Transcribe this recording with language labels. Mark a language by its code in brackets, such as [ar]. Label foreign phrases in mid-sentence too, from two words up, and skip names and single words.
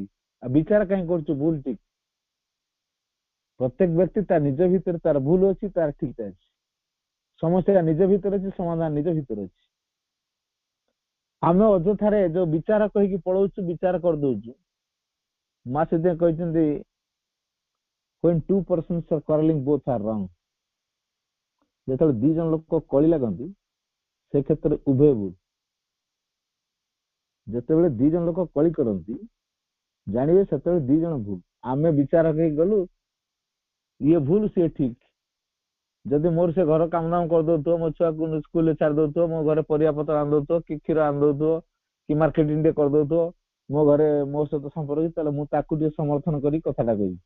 [or] ଆଉ ବିଚାର କାହିଁ କରୁଛୁ ଭୁଲ ଠିକ? ପ୍ରତ୍ୟେକ ବ୍ୟକ୍ତି ତା ନିଜ ଭିତରେ ତାର ଭୁଲ ଅଛି, ତାର ଠିକ ଅଛି। ସମସ୍ୟା ନିଜ ଭିତରେ ଅଛି, ସମାଧାନ ନିଜ ଭିତରେ ଅଛି। ଆମେ ଅଯଥାରେ ଯୋଉ ବିଚାର କହିକି ପଳଉଛୁ, ବିଚାର କରିଦଉଛୁ। ମା ସେଥିପାଇଁ କହିଛନ୍ତି [en] when two persons are quarreling both are wrong। [or] ଯେତେବେଳେ ଦି ଜଣ ଲୋକ କଳି ଲାଗନ୍ତି ସେ କ୍ଷେତ୍ରରେ ଉଭୟ ଭୁଲ। ଯେତେବେଳେ ଦି ଜଣ ଲୋକ କଳି କରନ୍ତି ଜାଣିବେ ସେତେବେଳେ ଦି ଜଣ ଭୁଲ। ଆମେ ବିଚାର ହେଇକି ଗଲୁ ଇଏ ଭୁଲ ସିଏ ଠିକ। ଯଦି ମୋର ସେ ଘର କାମ ଦାମ କରିଦଉଥିବ, ମୋ ଛୁଆକୁ ସ୍କୁଲରେ ଛାଡି ଦଉଥିବ, ମୋ ଘରେ ପରିବା ପତ୍ର ଆଣି ଦଉଥିବ କି କ୍ଷୀର ଆଣି ଦଉଥିବ କି ମାର୍କେଟିଂ ଟିକେ କରିଦଉଥିବ, ମୋ ଘରେ ମୋ ସହିତ ସମ୍ପର୍କ ଅଛି, ତାହେଲେ ମୁଁ ତାକୁ ଟିକେ ସମର୍ଥନ କରି କଥାଟା କହିବି।